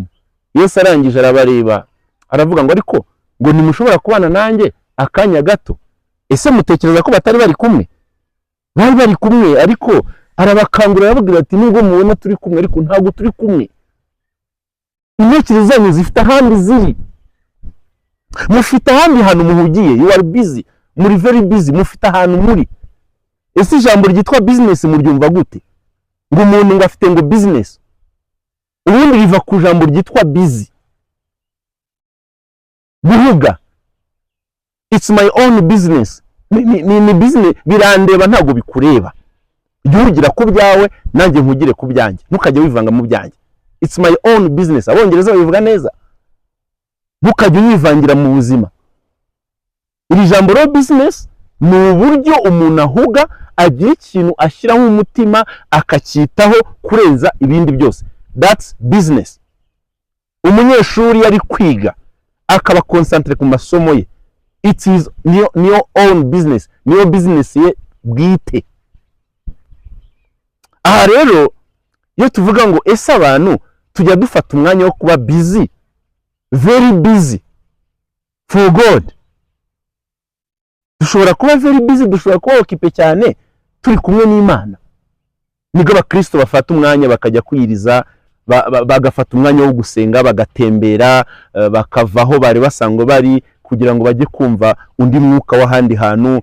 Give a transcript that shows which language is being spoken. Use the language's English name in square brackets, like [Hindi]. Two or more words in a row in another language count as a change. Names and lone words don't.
[Kinyarwanda] Yesu arangije arabareba aravuga ngo ariko ngo ntimushobora kubana nanjye akanya gato? Ese mutekereza ko batari bari kumwe? Bari kumwe, ariko arabakangurira aravuga ati nubwo mubona turi kumwe ariko ntabwo turi kumwe. Intekerezo zanyu zifite ahandi ziri, mufite ahandi hantu muhugiye. [English] You are busy, muri very busy, [Kinyarwanda] mufite ahantu muri. Ese ijambo ryitwa business muryumva gute? Ngo umuntu ngo afite ngo business, ubundi riva ku jambo ryitwa busy, guhuga. [English] It's my own business. [Kinyarwanda] Ni business, birandeba ntabwo bikureba. Jya ugira ku byawe nanjye nkugire ku byanjye, ntukajya wivanga mu byanjye. [English] It's my own business. [Kinyarwanda] Abongereza babivuga neza, ntukajya wivangira mu buzima. Iri jambo ro business ni uburyo umuntu ahuga, agira ikintu ashyiraho umutima akacyitaho kurenza ibindi byose. [English] That's business. [Kinyarwanda] Umunyeshuri yari kwiga akaba concentrate ku masomo ye, [English] it is your own business, [Kinyarwanda] niyo business ye bwite. Aha rero iyo tuvuga ngo ese abantu tujya dufata umwanya wo kuba busy, [English] very busy for God. [Kinyarwanda] Dushobora kuba [English] very busy, [Kinyarwanda] dushobora kuba okipe cyane turi kumwe n'Imana. Nigo abakristo bafata umwanya bakajya kwiriza, bagafata umwanya wo gusenga, bagatembera, bakavaho bari basangwa bari, kugira ngo bajye kumva undi mwuka w'ahandi hantu.